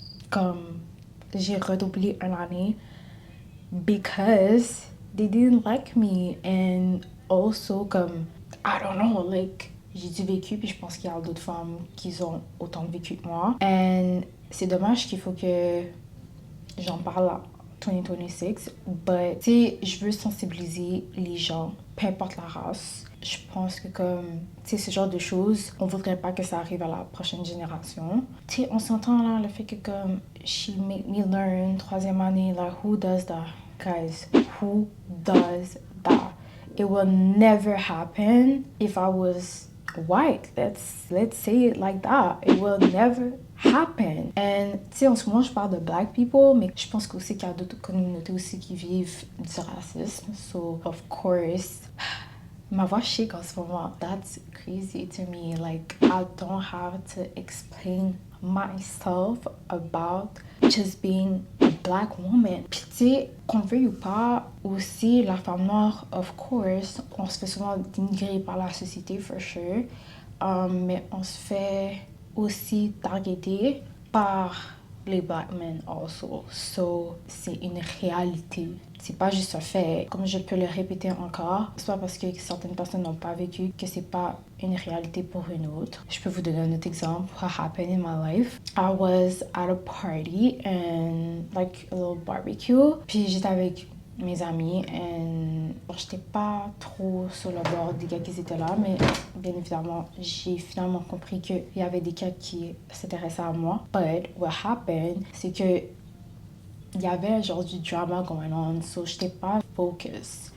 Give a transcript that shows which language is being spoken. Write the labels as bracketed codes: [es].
[fr] Comme, j'ai redoublé une année [en] because they didn't like me and also [fr] comme [en] I don't know, like [fr] j'ai du vécu puis je pense qu'il y a d'autres femmes qui ont autant de vécu que moi and c'est dommage qu'il faut que j'en parle en 2026 but tu sais je veux sensibiliser les gens peu importe la race je pense que comme, tu sais, ce genre de choses, on voudrait pas que ça arrive à la prochaine génération. Tu sais, on s'entend là, le fait que comme, [en] she made me learn, [fr] troisième année, [en] like, who does that? Guys, who does that? It will never happen if I was white. Let's say it like that. It will never happen. [fr] And tu sais, en ce moment, je parle de black people, mais je pense aussi qu'il y a d'autres communautés aussi qui vivent du racisme. [en] So, of course, [fr] ma voix shake en ce moment. [en] That's crazy to me. Like, I don't have to explain myself about just being a black woman. [fr] Puis tu sais, qu'on le veuille ou pas, aussi la femme noire, [en] of course, [fr] on se fait souvent dénigrer par la société, [en] for sure. [fr] Mais on se fait aussi targeter par les black men also. So, c'est une réalité. C'est pas juste un fait. Comme je peux le répéter encore, c'est pas parce que certaines personnes n'ont pas vécu que c'est pas une réalité pour une autre. Je peux vous donner un autre exemple. [en] What happened in my life? I was at a party and like a little barbecue. [fr] Puis j'étais avec mes amis et j'étais pas trop sur le bord des gars qui étaient là, mais bien évidemment j'ai finalement compris qu'il y avait des gars qui s'intéressaient à moi. [en] But what happened, [fr] c'est que il y avait genre du drama [en] going on, so [fr] j'étais pas focus.